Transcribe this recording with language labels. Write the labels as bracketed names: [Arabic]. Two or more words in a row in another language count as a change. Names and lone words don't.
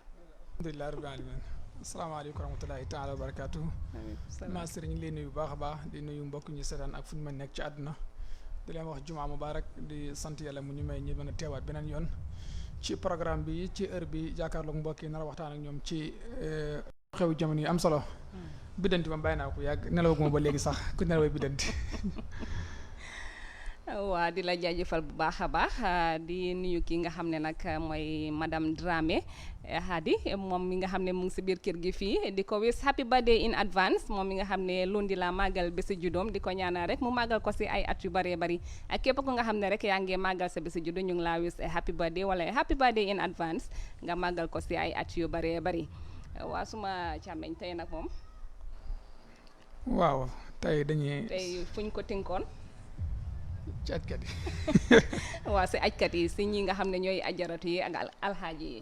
[Arabic] الحمد لله رب العالمين السلام عليكم ورحمة الله تعالى وبركاته [Wolof] master ñu ngi leen nuyu bu baax a baax di nuyu mbokk ñu seetaan ak fu ñu mën nekk ci àdduna di leen wax [Arabic] جمعة مباركة [Wolof] di sant yàlla mu ñu may ñi mën a teewaat beneen yoon ci programme bi ci heure bi jàkkaarloog mbokk yi nar a waxtaan ak ñoom ci xew jamono yi am solo biddanti moom bàyyi naa ko yàgg nelawaguma ba léegi sax ku nelawee biddanti waa di la jaajëfal bu baax a baax di nuyu ki nga xam ne nag mooy madame Dramé Hadi moom mi nga xam ne mu ngi si biir kër gi fii di ko wis [English] happy birthday in advance [Wolof] moom mi nga xam ne lundi la màggal bési juddoom di ko ñaanal rek mu màggal ko si ay at yu bëree bëri ak képp ku nga xam ne rek yaa ngi màggal sa bési juddu ñu ngi laa wis [English] happy birthday [Wolof] wala [English] happy birthday in advance [Wolof] nga màggal ko si ay at yu bëree bëri waa suma càmmeñ tey nag moom waaw tey dañuy tey fuñ ko tinkoon ci ajkat yi waaw si ajkat yi si ñi nga xam ne ñooy ajaratu yi ak alxaaji yi